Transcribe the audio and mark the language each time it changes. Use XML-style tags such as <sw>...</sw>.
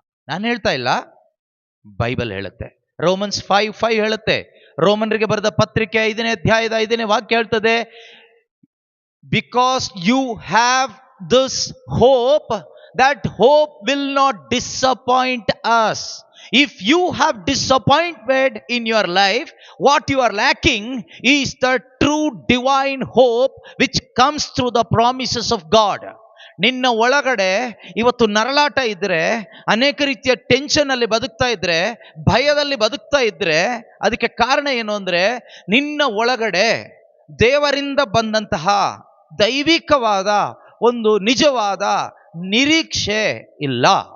<kn>ನಾನು ಹೇಳ್ತಾ ಇಲ್ಲ, ಬೈಬಲ್ ಹೇಳುತ್ತೆ. ರೋಮನ್ಸ್ 5:5 ಹೇಳುತ್ತೆ. ರೋಮನ್ರಿಗೆ ಬರೆದ ಪತ್ರಿಕೆ 5ನೇ ಅಧ್ಯಾಯದ 5ನೇ ವಾಕ್ಯ ಹೇಳ್ತದೆ,</kn> <en>Because you have this hope, that hope will not disappoint us. If you have disappointment in your life, what you are lacking is the true divine hope which comes through the promises of God.</en> <kn>ನಿನ್ನ ಒಳಗಡೆ ಇವತ್ತು ನರಳಾಟ ಇದ್ರೆ, ಅನೇಕ ರೀತಿಯ tension ಅಲ್ಲಿ ಬದುಕ್ತಾ ಇದ್ರೆ, ಭಯದಲ್ಲಿ ಬದುಕ್ತಾ ಇದ್ರೆ, ಅದಕ್ಕೆ ಕಾರಣ ಏನು ಅಂದ್ರೆ ನಿನ್ನ ಒಳಗಡೆ ದೇವರಿಂದ ಬಂದಂತಹ ದೈವಿಕವಾದ ಒಂದು ನಿಜವಾದ ನಿರೀಕ್ಷೆ ಇಲ್ಲ.</kn>